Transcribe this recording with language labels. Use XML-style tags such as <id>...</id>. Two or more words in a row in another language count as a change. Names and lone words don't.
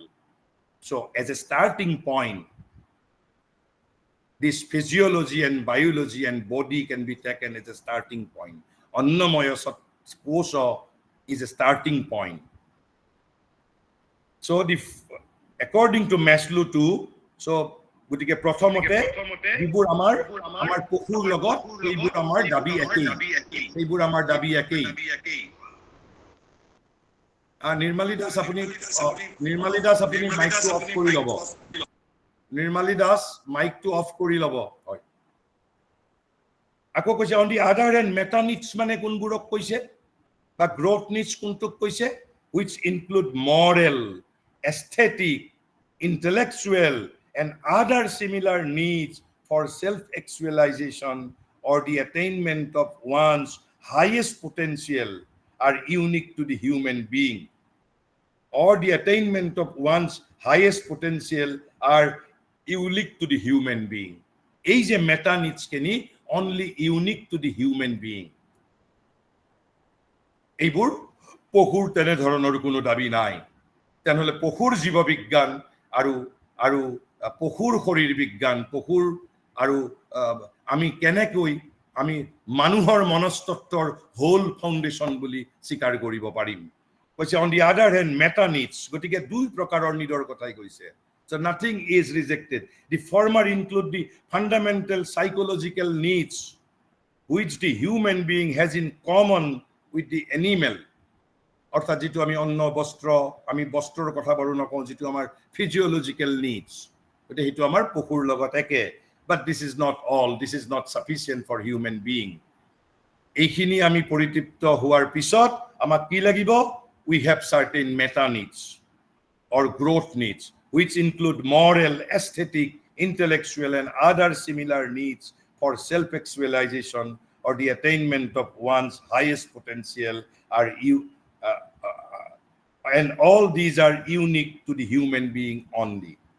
<en>So as a starting point, this physiology and biology and body can be taken as a starting point. Annamaya kosha is a starting point. So according to Maslow too, so</en> <as>গতিকে প্ৰথমতে যিবোৰ আমাৰ পশুৰ লগত সেইবোৰ আমাৰ দাবী একেই নিৰ্মালী দাস আপুনি মাইকটো অফ কৰি ল'ব নিৰ্মালী দাস মাইকটো অফ কৰি ল'ব হয় আকৌ কৈছে</as> <en>on the other end meta needs</en> <as>মানে কোনবোৰক কৈছে বা</as> <en>growth needs</en> <as>কোনটোক কৈছে</as> <en>which include moral, aesthetic, intellectual and other similar needs for self-actualization or the attainment of one's highest potential are unique to the human being. Or the attainment of one's highest potential are unique to the human being.</en> <as>এই যে</as> <en>meta needs</en> <as>কেনি</as> <en>only unique to the human being.</en> <as>এইবোৰ পশুৰ তেনে ধৰণৰ কোনো দাবী নাই তেনেহলে পশুৰ জীৱ বিজ্ঞান আৰু পশুৰ শৰীৰ বিজ্ঞান পশুৰ আৰু আমি কেনেকৈ আমি মানুহৰ মনস্তত্বৰ</as> <en>whole foundation</en> <as>বুলি স্বীকাৰ কৰিব পাৰিম কৈছে</as> <en>on the other hand meta needs</en> <as>গতিকে দুই প্ৰকাৰৰ নিডৰ কথাই কৈছে</as> <en>so nothing is rejected the former include the fundamental psychological needs which the human being has in common with the animal.</en> <as>অর্থাৎ যেটো আমি অন্ন বস্ত্র আমি বস্ত্ৰৰ কথা বাৰু নকওঁ যেটো আমাৰ</as> <en>physiological needs</en> <as>এটা হেতু আমাৰ পশুৰ লগত একে</as> <en>but this is not all, this is not sufficient for human being.</en> <as>এইখিনি আমি পৰিতৃপ্ত হোৱাৰ পিছত আমাক কি লাগিব?</as> <en>We have certain meta needs or growth needs which include moral, aesthetic, intellectual and other similar needs for self-actualization or the attainment of one's highest potential and all these are unique to the human being only.</en>